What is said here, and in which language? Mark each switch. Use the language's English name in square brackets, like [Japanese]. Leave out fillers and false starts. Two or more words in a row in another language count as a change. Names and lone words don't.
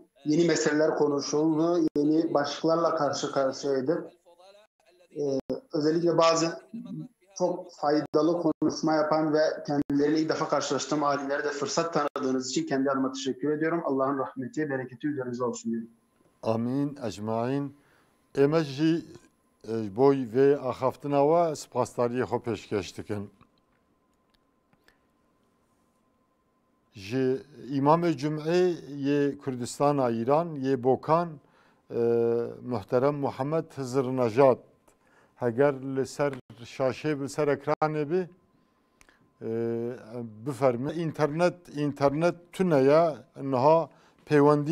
[Turkish] Yeni meseleler konuşuldu, yeni başlıklarla karşı karşıyaydık. Özellikle bazı çok faydalı konuşma yapan ve kendileriyle ilk defa karşılaştığım alimlere de fırsat tanıdığınız için kendi adıma teşekkür ediyorum. Allah'ın rahmeti, bereketi üzerinize olsun diyorum. [Arabic] آمين، أجمعين. [Kurdish] Eme jî boy ve axaftina we spasdariyê xwe pêşkêş dikin. Ji İmam-ı Cum'ê yê Kurdistana İran yê Bokan muhterem Muhammed Hızır Nejad heger li ser şaşê bi ser ekranê bê biferme internet tune ye niha peywendî